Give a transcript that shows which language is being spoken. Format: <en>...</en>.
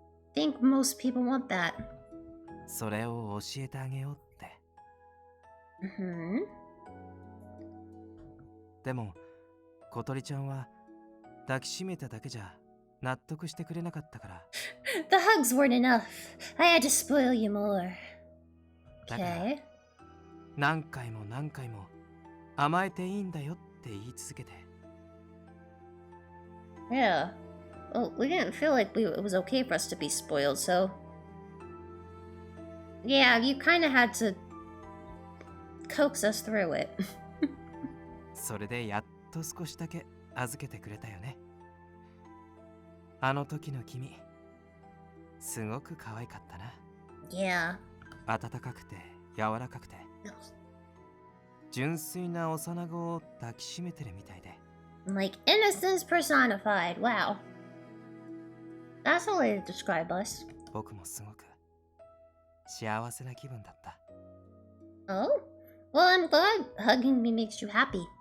<en>I think most people want that.</en> <ja>それを教えてあげようって。 Mm-hmm. でも、小鳥ちゃんは抱きしめただけじゃ納得してくれなかったから。</ja> <en>The hugs weren't enough. I had to spoil you more.</en> <ja>だから、</ja> <en>Okay.</en> <ja>何回も何回も甘えていいんだよって言い続けて。</ja> <en>Yeah. Well, we didn't feel like it was okay for us to be spoiled, so... Yeah, you kind of had to coax us through it.</en> <ja>それでやっと少しだけ預けてくれたよね。あの時の君、すごく可愛かったな。</ja> <en>Yeah.</en> <ja>温かくて柔らかくて、純粋な幼子を抱きしめてるみたいで。</ja> <en>Like innocence personified. Wow. That's a way to describe us.</en> <ja>僕もすごく幸せな気分だった。 Oh?</ja> <en>Well, I'm glad hugging me makes you happy.</en>